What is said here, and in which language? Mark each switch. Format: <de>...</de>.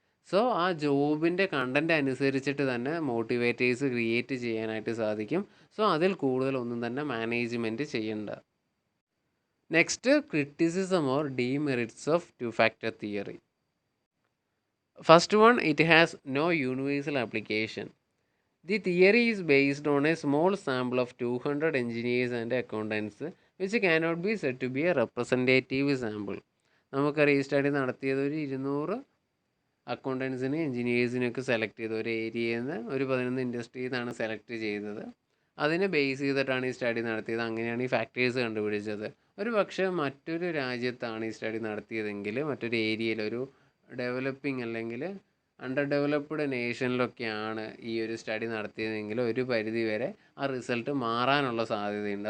<ml>So ആ ജോബിൻ്റെ content അനുസരിച്ചിട്ട് തന്നെ മോട്ടിവേറ്റേഴ്സ് ക്രിയേറ്റ് ചെയ്യാനായിട്ട് സാധിക്കും. സോ അതിൽ കൂടുതലൊന്നും തന്നെ മാനേജ്മെൻറ്റ് ചെയ്യണ്ട.</ml> <en>Next, criticism or demerits of 2 factor theory. First one, it has no universal application. The theory is based on a small sample of 200 engineers and accountants, which cannot be said to be a representative sample.</en> <ml>നമുക്കറിയാം ഈ study നടത്തിയത് ഒരു 200 അക്കൗണ്ടൻസിനെ എൻജിനീയേഴ്സിനൊക്കെ select ചെയ്ത് ഒരു ഏരിയയിൽ നിന്ന് ഒരു 11 ഇൻഡസ്ട്രിയിൽ നിന്നാണ് സെലക്ട് ചെയ്തത്. അതിനെ ബേസ് ചെയ്തിട്ടാണ് ഈ സ്റ്റഡി നടത്തിയത്. അങ്ങനെയാണ് ഈ ഫാക്ടേഴ്സ് കണ്ടുപിടിച്ചത്. ഒരു പക്ഷേ മറ്റൊരു രാജ്യത്താണ് ഈ സ്റ്റഡി നടത്തിയതെങ്കിൽ, മറ്റൊരു ഏരിയയിൽ ഒരു ഡെവലപ്പിംഗ് അല്ലെങ്കിൽ അണ്ടർ ഡെവലപ്ഡ് നേഷനിലൊക്കെയാണ് ഈ ഒരു സ്റ്റഡി നടത്തിയതെങ്കിൽ ഒരു പരിധി വരെ ആ റിസൾട്ട് മാറാനുള്ള സാധ്യതയുണ്ട്.</ml>